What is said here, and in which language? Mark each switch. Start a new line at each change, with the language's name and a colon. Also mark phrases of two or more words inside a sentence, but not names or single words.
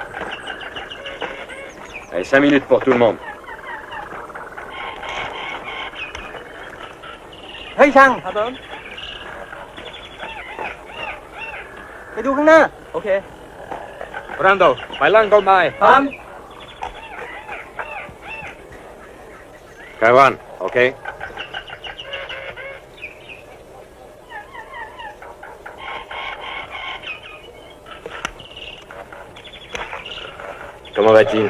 French: Allez, 5 minutes pour tout le monde.
Thai: เฮ้ยช่างครับผมไปดูข้างหน้า โอเค Brando, ไปล่างต้นไม้ พร้อม Kaiwan, ok?
French: Comment va-t-il?